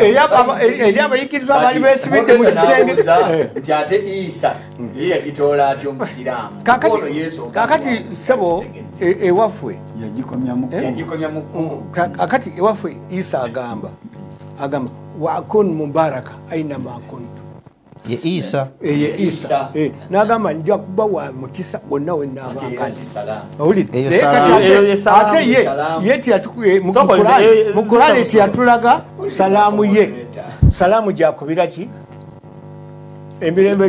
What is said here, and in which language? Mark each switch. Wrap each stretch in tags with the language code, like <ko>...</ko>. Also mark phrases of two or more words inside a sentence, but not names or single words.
<lg>eri abayigirizwa baali beesibidde mu kisenge nti ate Isa ye yagitoola atyo omusiraamu kakati ssebo ewaffe yagikomya mu kkubo kakati ewaffe Isa agamba</lg> <ar>wakun mubaraka aina ma kuntu</ar> <lg>ye Isa n'agamba nja kuba wa mukisa wonna we nnaabangani ate mu Kurani teyatulaga salaamu ye salaamu gyakubira ki emirembe</lg>